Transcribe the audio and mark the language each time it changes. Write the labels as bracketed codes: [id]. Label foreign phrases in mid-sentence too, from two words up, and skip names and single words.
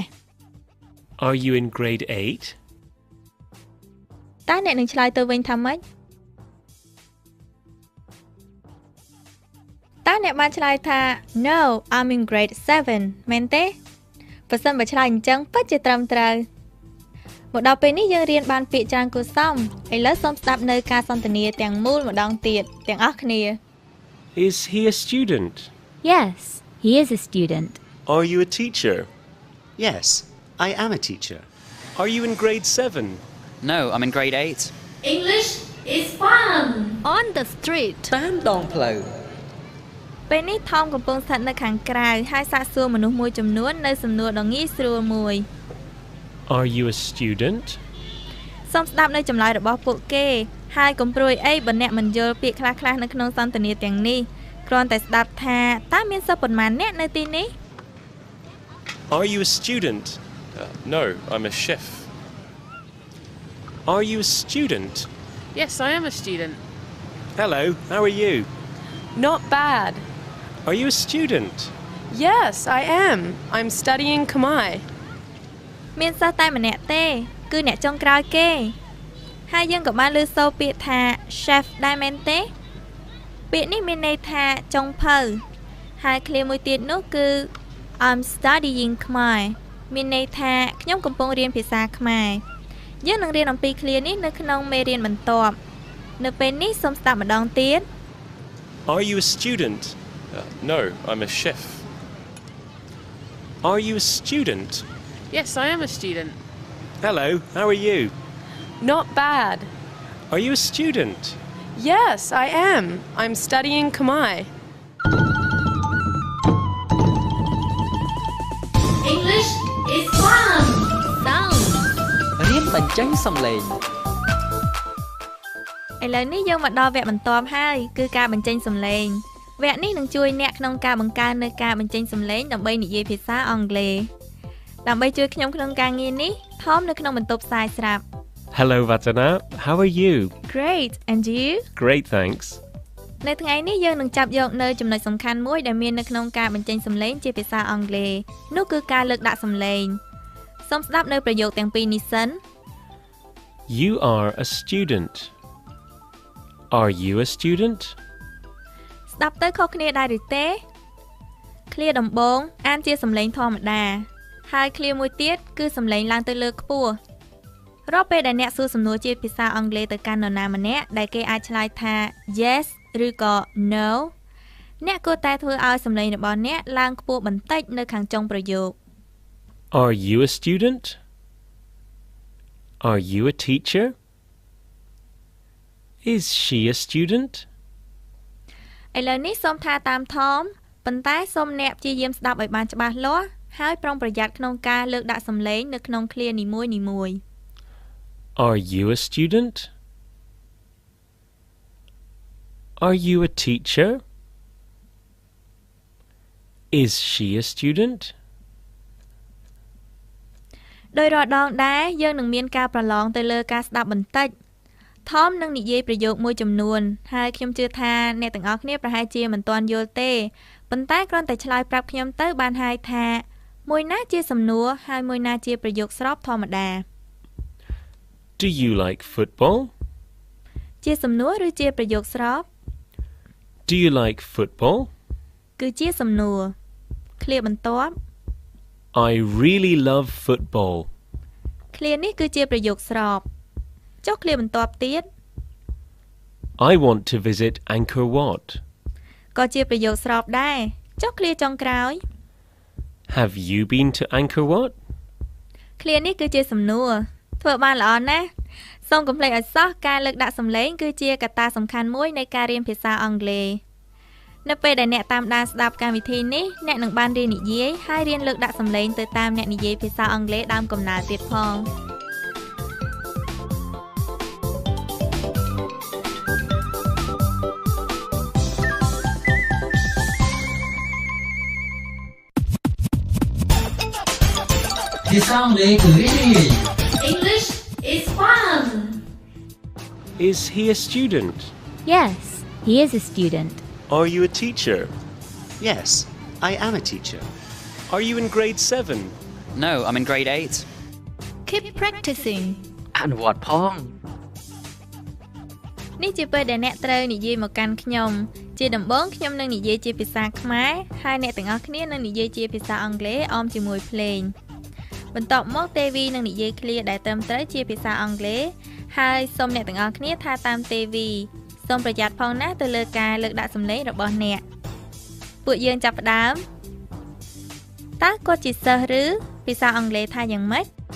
[en] Are you in grade 8? [km] តើអ្នកនឹងឆ្លើយទៅវិញថាម៉េចតើអ្នកបានឆ្លើយថា [en] No, I'm in grade 7 [km] មែនទេប្រសិនបើឆ្លើយអញ្ចឹងពិតជាត្រឹមត្រូវមកដល់ពេលនេះយើងរៀនបានពាក្យច្រើនគួរសមឥឡូវសូមស្ដាប់នៅការសន្ទនាទាំងមូលម្ដងទៀតទាំងអស់គ្នា [en] Is he a student? Yes, he is a student. Are you a teacher? Yes, I am a teacher. Are you in grade 7? No, I'm in grade 8. English is fun. On the street. [km] តាមដងផ្លូវ ពេលនេះថមកំពុងស្ថិតនៅខាងក្រៅហើយសាកសួរមនុស្សមួយចំនួននៅសំណួរដ៏ងាយស្រួលមួយ [en] Are you a student? [km] សូមស្ដាប់នៅចម្លើយរបស់ពួកគេហើយកុំព្រួយអីបើអ្នកមិនយល់ពាក្យខ្លះៗនៅក្នុងសន្ទនាទាំងនេះគ្រាន់តែស្ដាប់ថាតើមានសិស្សប៉ុន្មានអ្នកនៅទីនេះ [en] Are you a student? No, I'm a chef. Are you a student? Yes, I am a student. Hello, how are you? Not bad. Are you a student? Yes, I am. I'm studying Khmer. [km] មានសិស្សតែម្នាក់ទេគឺអ្នកចុងក្រោយគេហើយយើងក៏បានលើសូរពាក្យថា chef ដែរមែនទេពាក្យនេះមានន័យថាចុងភៅហើយឃ្លាមួយទៀតនោះគឺ [en] I'm studying Khmer [km] មានន័យថាខ្ញុំកំពុងរៀនភាសាខ្មែរយើងនឹងរៀនអំពីឃ្លានេះនៅក្នុងមេរៀនបន្ទាប់នៅពេលនេះសូមស្ដាប់ម្ដងទៀត [en] Are you a student? No, I'm a chef. Are you a student? Yes, I am a student. Hello, how are you? Not bad. Are you a student? Yes, I am. I'm studying Khmer. English is fun. Sound. [km] រៀនបញ្ចេញសំឡេង ឥឡូវនេះយើងមកដល់វគ្គបន្ទាប់ហើយគឺការបញ្ចេញសំឡេងវគ្គនេះនឹងជួយអ្នកក្នុងការបង្កើននៅការបញ្ចេញសំឡេងដើម្បីនិយាយភាសាអង់គ្លេសដើម្បីជួយខ្ញុំក្នុងការងារនេះថមនៅក្នុងបន្ទប់ផ្សាយស្រាប់ [en] Hello, Vatana. How are you? Great and you Great, thanks. [km] នៅថ្ងៃនេះយើងនឹងចាប់យកនៅចំណុចសំខាន់មួយដែលមាននៅក្នុងការបញ្ចេញសំឡេងជាភាសាអង់គ្លេសនោះគឺការលើកដាក់សំឡេងសូមស្ដាប់នៅប្រយោគទាំងពីរនេះសិន [en] You are a student. Are you a student? [km] ស្ដាប់ទៅខុសគ្នាដែរឬទេឃ្លាដំបូងអានជាសំឡេងធម្មតាហើយឃ្លាមួយទៀតគឺសំឡេងឡើងទៅលើខ្ពស់រាល់ពេលដែលអ្នកសួរសំណួរជាភាសាអង់គ្លេសទៅកាន់នរណាម្នាក់ដែលគេអាចឆ្លើយថា yes ឬក៏ no អ្នកគួរតែធ្វើឲ្យសំឡេងរបស់អ្នកឡើងខ្ពស់បន្តិចនៅខាងចុងប្រយោគ [en] Are you a student? Are you a teacher? Is she a student? [km] ឥឡូវនេះសូមថាតាមថមប៉ុន្តែសូមអ្នកព្យាយាមស្ដាប់ឲ្យបានច្បាស់លាស់ហើយប្រុងប្រយ័ត្នក្នុងការលើកដាក់សំឡេងនៅក្នុងឃ្លានីមួយៗ [en] Are you a student? Are you a teacher? Is she a student? [km] ដោយរាល់ដងដែរយើងនឹងមានការប្រឡងទៅលើការស្ដាប់បន្តិចថមនឹងនិយាយប្រយោគមួយចំនួនហើយខ្ញុំជឿថាអ្នកទាំងអស់គ្នាប្រហែលជាមិនទាន់យល់ទេប៉ុន្តែគ្រាន់តែឆ្លើយប្រាប់ខ្ញុំទៅបានហើយថាមួយណាជាសំណួរហើយមួយណាជាប្រយោគស្របធម្មតា [en] Do you like football? [km] ជាសំណួរឬជាប្រយោគស្រប [en] Do you like football? [km] គឺជាសំណួរឃ្លាបន្ទាប់ [en] I really love football. [km] ឃ្លានេះគឺជាប្រយោគស្របចុះឃ្លាបន្ទាប់ទៀត [en] I want to visit Angkor Wat. [km] ក៏ជាប្រយោគស្របដែរចុះឃ្លាចុងក្រោយ [en] Have you been to Angkor Wat? [km] ឃ្លានេះគឺជាសំណួរធ្វើបានល្អណាស់សូមកុំភ្លេចឲ្យសោះការលើកដាក់សំឡេងគឺជាកត្តាសំខាន់មួយនៃការរៀនភាសាអង់គ្លេសនៅពេលដែលអ្នកតាមដានស្ដាប់កម្មវិធីនេះអ្នកនឹងបានរៀននិយាយហើយរៀនលើកដាក់សំឡេងទៅតាមអ្នកនិយាយភាសាអង់គ្លេសដើមកំណើតទៀតផង ភាសាអង់គ្លេសគឺរីករាយ [en] English is fun. Is he a student? Yes, he is a student. Are you a teacher? Yes, I am a teacher. Are you in grade 7? No, I'm in grade 8 Keep practicing. [km] អនុវត្តផង នេះជាពេលដែលអ្នកត្រូវនិយាយមកកាន់ខ្ញុំជាដំបូងខ្ញុំនឹងនិយាយជាភាសាខ្មែរហើយអ្នកទាំងអស់គ្នានឹងនិយាយជាភាសាអង់គ្លេសអមជាមួយភ្លេងបន្ទាប់មកទេវីនឹងនិយាយឃ្លាដែលត្រឹមត្រូវជាភាសាអង់គ្លេសហើយសូមអ្នកទាំងអស់គ្នាថាតាមទេវីសូមប្រយ័ត្នផងណាទៅលើការលើកដាក់សំឡេងរបស់អ្នកពួកយើងចាប់ផ្ដើមតើគាត់ជាសិស្សឬភាសាអង់គ្លេសថាយ៉ាងម៉េច